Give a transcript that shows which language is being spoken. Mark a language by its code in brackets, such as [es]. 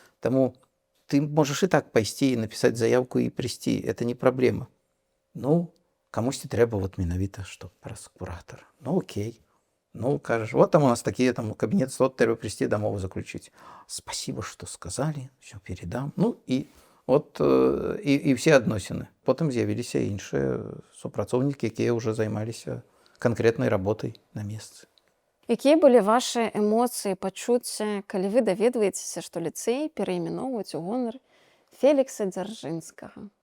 [be] Таму ты можаш і так пайсці і напісаць заявку і прыйсці. Это не праблема. Ну, камусьці трэба вот менавіта, што праз куратора. Ну, окей. [uk] Ну, кажешь, вот там у нас такие, там, кабинет 100, треба прийти, домову заключить. [ru] Спасибо, что сказали, все передам. [be] Ну, и от, і все адносіны. Потым з'явіліся іншыя супрацоўнікі, якія ўжо займаліся канкрэтнай работай на месцы. Якія былі вашы эмоцыі, пачуцці, калі вы даведваецеся, што ліцэй перайменоўваюць у гонар Фелікса Дзяржынскага?